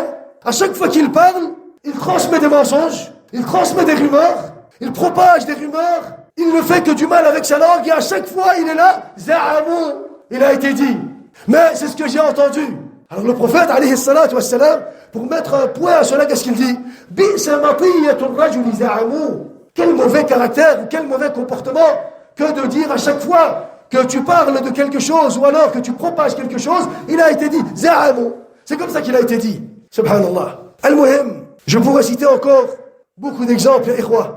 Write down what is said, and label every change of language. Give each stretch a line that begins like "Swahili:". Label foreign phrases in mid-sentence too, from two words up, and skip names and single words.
French: À chaque fois qu'il parle, il transmet des mensonges, il transmet des rumeurs, il propage des rumeurs, il ne fait que du mal avec sa langue et à chaque fois il est là, za'amu, il a été dit. Mais c'est ce que j'ai entendu. Alors le prophète,
Arabic: عليه الصلاة والسلام,
French: pour mettre un point à cela, qu'est-ce qu'il dit?
Arabic: بئس مطية الرجل زعموا.
French: Quel mauvais caractère, quel mauvais comportement que de dire à chaque fois que tu parles de quelque chose ou alors que tu propages quelque chose, il a été dit, za'amu. C'est comme ça qu'il a été dit.
Arabic: Subhanallah.
French: Al-Muhim, je pourrais citer encore beaucoup d'exemples, ikhwa.